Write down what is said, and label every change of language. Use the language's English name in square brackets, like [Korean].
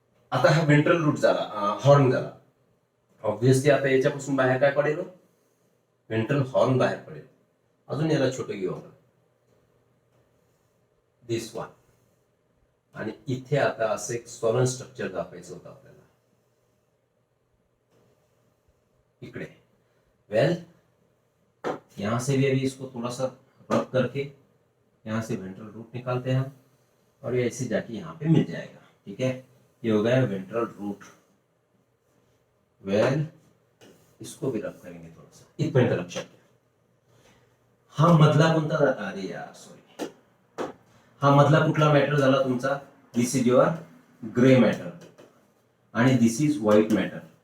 [Marathi] आता हा ventral route झाला, हॉर्न झाला. ऑब्व्हियसली आता याच्यापासून बाहेर काय पडेल, व्हेंट्रल हॉर्न बाहेर पडेल. अजून याला छोटं घेऊ आपण, दिस वन. आणि इथे आता असं एक सॉलन स्ट्रक्चर दाखवायचं होतं आपल्याला इकडे. [Hindi] वेल, यहां से भी अभी इसको थोड़ा सा रब करके यहां से वेंट्रल रूट निकालते हैं और ये ऐसे जाके यहाँ पे मिल जाएगा. ठीक है, ये हो गया वेंट्रल रूट. वेल, इसको भी रब करेंगे थोड़ा सा, [Marathi] इथपर्यंत लक्षात घ्या. हा मधला कोणता झाला, अरे यार सॉरी, हा मधला कुठला मॅटर झाला तुमचा, [English] this is your grey matter [Marathi] आणि [English] This is white matter.